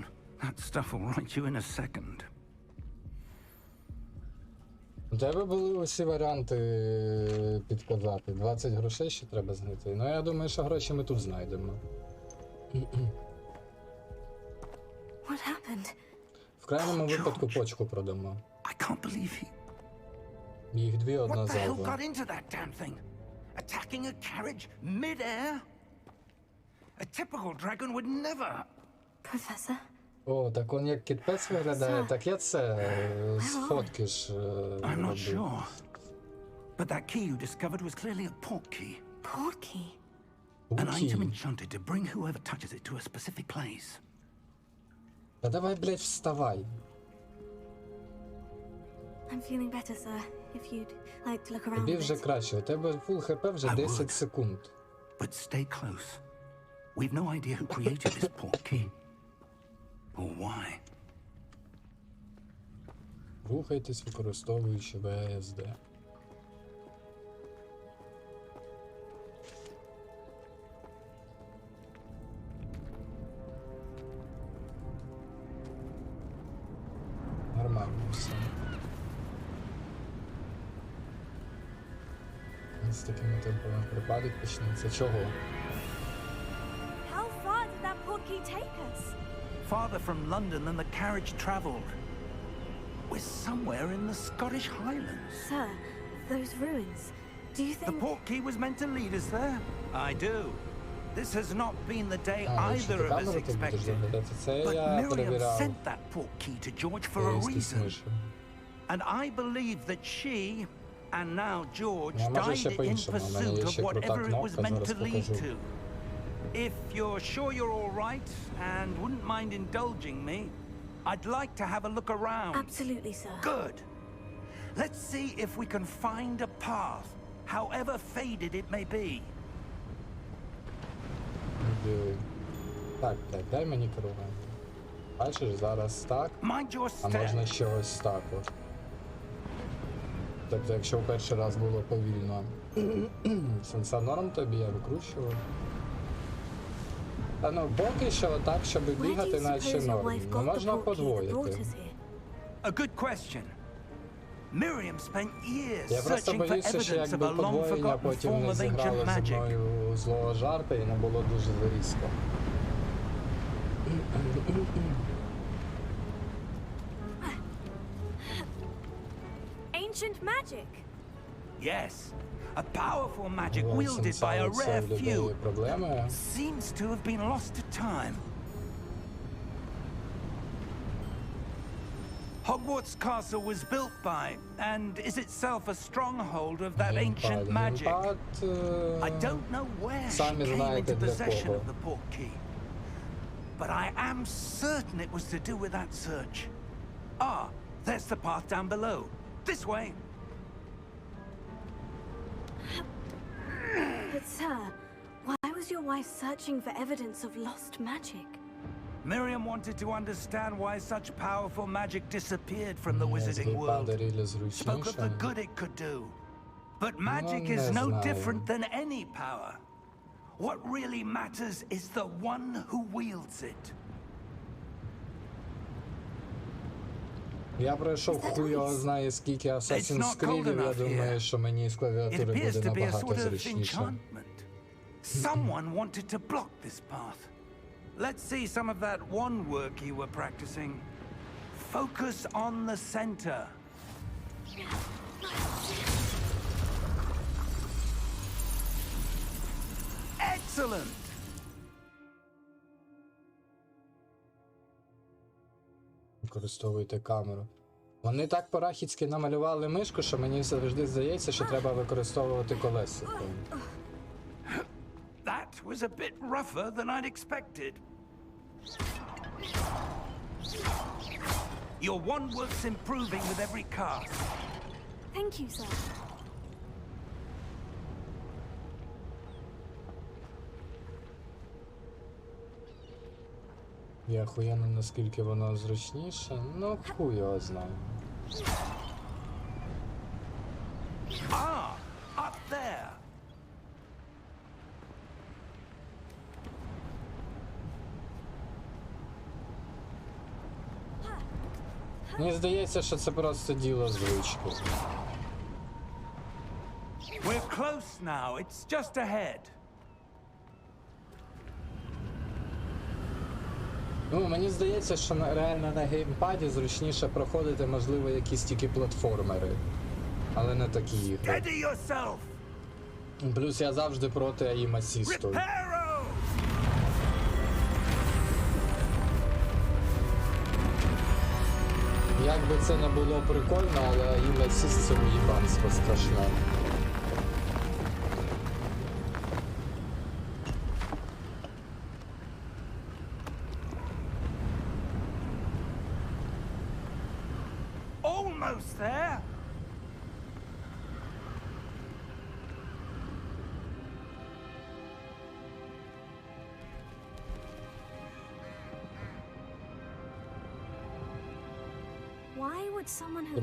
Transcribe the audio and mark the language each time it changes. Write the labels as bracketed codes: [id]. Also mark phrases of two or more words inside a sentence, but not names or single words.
[en] That stuff will right you in a second. [uk] У тебе були усі варіанти підказати. 20 грошей ще треба знайти. Ну я думаю, що гроші ми тут знайдемо. [en] What happened? [uk] В крайньому випадку почку продамо. [en] I can't believe he... [uk] Їх дві, [en] What [uk] одна [en] the hell [uk] залва. [en] got into that damn thing? Attacking a carriage mid-air? A typical dragon would never... Professor? [uk] О, так он як кіт-пес виглядає, так я це з фотки ж [en] I'm not [uk] робив. [en] sure. But that key you discovered was clearly a portkey. Portkey? An [uk] Окей. [en] item enchanted to bring whoever touches it to a specific place. [uk] Та давай, блядь, вставай. [en] I'm feeling better, sir. If you'd like to look around [uk] Тобі [en] a [uk] вже [en] bit. [uk] краще, у тебе [en] full HP [uk] вже [en] I [uk] 10 [en] would. [uk] секунд. [en] But stay close. We've no idea who created this portkey. Or why. [uk] Рухайтесь, використовуючи ВСД. Нормально все. З такими темпами припадок почнеться. Чого? [en] How far did that portkey take us? Farther from London than the carriage travelled. We're somewhere in the Scottish Highlands. Sir, those ruins. Do you The think... portkey was meant to lead us there? I do. This has not been the day [uk] А, якщо [en] either [uk] ти [en] of us [uk] камеру тут будеш [en] expected. [uk] заглядати, це [en] But [uk] я [en] Miriam [uk] перевіряв. [en] sent that portkey to George for a [uk] Якісь [en] reason. [uk] миші. [en] And I believe that she, and now George, [uk] Я можу [en] died [uk] ще [en] in [uk] по-іншому. У мене є [en] pursuit of [uk] ще крута [en] whatever it was [uk] кнопка, [en] meant [uk] зараз [en] to lead [uk] покажу. [en] to. If you're sure you're all right and wouldn't mind indulging me, I'd like to have a look around. Absolutely, sir. Good. Let's see if we can find a path, however faded it may be. [uk] Так, дай мені керування. Бачиш, зараз так, [en] Mind your [uk] а [en] step. [uk] можна ще ось так от. Тобто, якщо в перший раз було повільно, сенса норм тобі, я викручував. Та ну, поки що отак, щоб [en] Where do [uk] бігати, [en] you [uk] наче [en] suppose your [uk] норм. [en] wife [uk] Ну, [en] got the [uk] можна [en] portkey that brought [uk] подвоїти. [en] us here? A good question. Miriam spent years [uk] Я просто [en] searching for [uk] боюся, що [en] evidence of [uk] якби [en] a long [uk] подвоєння [en] forgotten [uk] потім [en] form [uk] не [en] of [uk] зіграло [en] ancient [uk] зі [en] magic. [uk] мною злого жарта і не було дуже зарізко. [en] Ancient magic! Yes, a powerful magic [uk] Вон [en] wielded by a [uk] сенса, [en] rare [uk] це в людей [en] few. [uk] проблеми. [en] Seems to have been lost to time. Hogwarts Castle was built by, and is itself a stronghold of that ancient magic. [uk] Геймпад, [en] I don't know where she [uk] Самі [en] came [uk] знаєте, [en] into [uk] для [en] possession [uk] кого. [en] of the portkey, but I am certain it was to do with that search. Ah, there's the path down below. This way. But, sir, why was your wife searching for evidence of lost magic? Miriam wanted to understand why such powerful magic disappeared from the wizarding world. [uk] геймпада рілі [en] Spoke of the [uk] зручніше. [en] good it could do. But magic [uk] не [en] is no [uk] знаю. [en] different than any power. What really matters is the one who wields it. [uk] Я пройшов хуй його знає скільки Assassin's [en] not cold [uk] Creed'ів, я [en] enough [uk] думаю, [en] here. [uk] що мені з [en] It [uk] клавіатури [en] appears [uk] буде [en] to be a [uk] набагато [en] sort of [uk] зручніше. [en] enchantment. Someone wanted to block this path. Let's see some of that wand work you were practicing. Focus on the center. Excellent! [uk] Використовуйте камеру. Вони так порахіцьки намалювали мишку, що мені завжди здається, що треба використовувати колесико. [en] That was a bit rougher than I'd expected. Your wand work's improving with every cast. Thank you, sir. [uk] Я охуєнно, наскільки воно зручніше. Ну, хуй його знає. [en] Ah, up there. [uk] Мені здається, що це просто діло звички. [en] We're close now. It's just ahead. [uk] Ну, мені здається, що реально на геймпаді зручніше проходити, можливо, якісь тільки платформери. Але не такі ігри. [en] Steady yourself. [uk] Плюс я завжди проти [en] aim assist. Reparo! [uk] Як би це не було прикольно, але [en] aim assist [uk] це уїбанство страшне. [en] Almost there. Why would someone have